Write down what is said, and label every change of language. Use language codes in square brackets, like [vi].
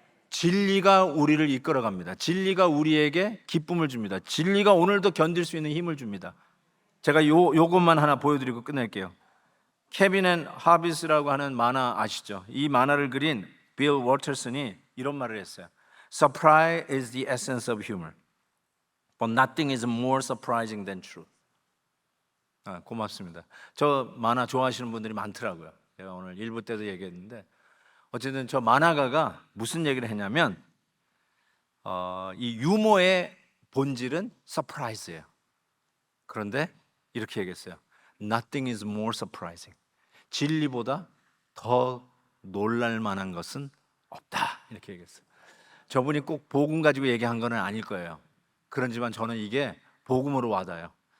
[ko] 진리가 우리를 이끌어갑니다. 진리가 우리에게 기쁨을 줍니다. 진리가 오늘도 견딜 수 있는 힘을 줍니다. 제가 요것만 하나 보여드리고 끝낼게요. 케빈 앤 하비스라고 하는 만화 아시죠? 이 만화를 그린 빌 워터슨이 이런 말을 했어요. [en] Surprise is the essence of humor, but nothing is more surprising than truth. [ko] 고맙습니다. 저 만화 좋아하시는 분들이 많더라고요. 제가 오늘 1부 때도 얘기했는데, 어쨌든 저 만화가가 무슨 얘기를 했냐면, 이 유머의 본질은 서프라이즈예요. 그런데 이렇게 얘기했어요. [en] Nothing is more surprising. [ko] 진리보다 더 놀랄 만한 것은 없다. 이렇게 얘기했어요. 저분이 꼭 복음 가지고 얘기한 건 아닐 거예요. 그런지만 저는 이게 복음으로 와닿아요.